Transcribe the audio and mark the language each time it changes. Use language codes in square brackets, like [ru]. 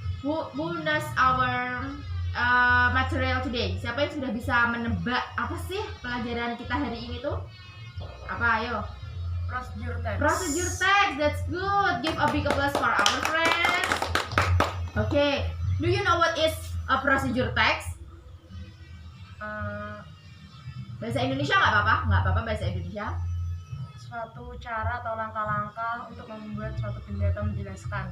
[en] Who knows our material today? [id] Siapa yang sudah bisa menebak apa sih pelajaran kita hari ini tuh? Apa, ayo? [en] Procedure text. Procedure text, that's good. Give a big applause for our friends. Okay, do you know what is a procedure text? [id] Bahasa Indonesia nggak apa-apa bahasa Indonesia. Suatu cara atau langkah-langkah untuk membuat suatu benda atau menjelaskan.